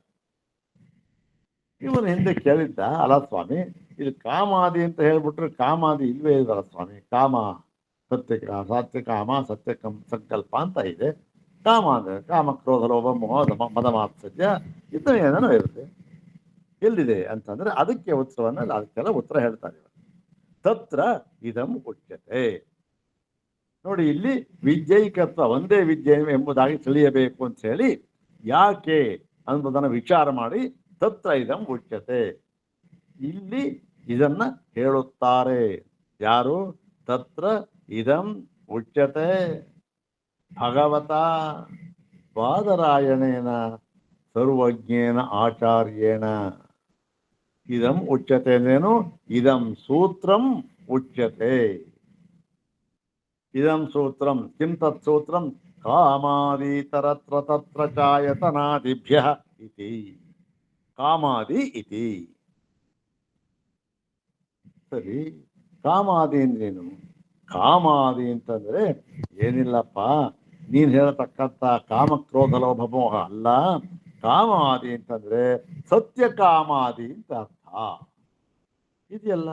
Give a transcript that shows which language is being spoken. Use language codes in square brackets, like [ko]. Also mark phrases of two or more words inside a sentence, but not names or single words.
[kn] ಇವನು ಹಿಂದೆ ಕೇಳಿದ್ದ, ಅಲ್ಲ ಸ್ವಾಮಿ, ಇದು ಕಾಮಾದಿ ಅಂತ ಹೇಳ್ಬಿಟ್ರೆ ಕಾಮಾದಿ ಇಲ್ವೇ ಇಲ್ವಲ್ಲ ಸ್ವಾಮಿ, ಕಾಮ ಸತ್ಯಕಾಮ ಸತ್ಯ ಸಂಕಲ್ಪ ಅಂತ ಇದೆ. ಕಾಮ ಅಂದ್ರೆ ಕಾಮ ಕ್ರೋಧ ಲೋಭ ಮೋಹ ಮದ ಮಾತ್ಸರ್ಯ ಇದು ಏನೇನೋ ಇರುತ್ತೆ. ಎಲ್ಲಿದೆ ಅಂತಂದ್ರೆ ಅದಕ್ಕೆ ಉತ್ತರವನ್ನ ಅದಕ್ಕೆಲ್ಲ ಉತ್ತರ ಹೇಳ್ತಾರೆ. [sa] ತತ್ರ ಇದಂ ಉಚ್ಯತೆ. [kn] ನೋಡಿ, ಇಲ್ಲಿ ವಿದ್ಯೈಕತ್ವ ಒಂದೇ ವಿದ್ಯೆ ಎಂಬುದಾಗಿ ತಿಳಿಯಬೇಕು ಅಂತ ಹೇಳಿ ಯಾಕೆ ಅನ್ನೋದನ್ನ ವಿಚಾರ ಮಾಡಿ [sa] ತತ್ರ ಇದಂ ಉಚ್ಯತೆ, [kn] ಇಲ್ಲಿ ಇದನ್ನ ಹೇಳುತ್ತಾರೆ. ಯಾರು? [sa] ತತ್ರ ಇದಂ ಉಚ್ಯತೆ ಭಗವತ ಬಾದರಾಯಣೇನ ಸರ್ವಜ್ಞೇನ ಆಚಾರ್ಯೇಣ. ಇದಂ ಉಚ್ಯತೆ ಅಂದ್ರೇನು? ಇದಂ ಸೂತ್ರಂ ಉಚ್ಯತೆ. ಇದಂ ಸೂತ್ರಂ ಕಿಂ ತತ್ ಸೂತ್ರಂ? ಕಾಮಾದಿತರತ್ರ ತತ್ರ ಚಾಯತನಾದಿಭ್ಯಃ ಇತಿ. ಕಾಮಾದಿ ಇತಿ. [kn] ಸರಿ, ಕಾಮಾದಿ ಅಂದ್ರೇನು? ಕಾಮಾದಿ ಅಂತಂದ್ರೆ ಏನಿಲ್ಲಪ್ಪ, ನೀನ್ ಹೇಳತಕ್ಕಂಥ ಕಾಮ ಕ್ರೋಧ ಲೋಭ ಮೋಹ ಅಲ್ಲ. ಕಾಮಾದಿ ಅಂತಂದ್ರೆ ಸತ್ಯಕಾಮಾದಿ ಅಂತ ಅರ್ಥ ಇದೆಯಲ್ಲ.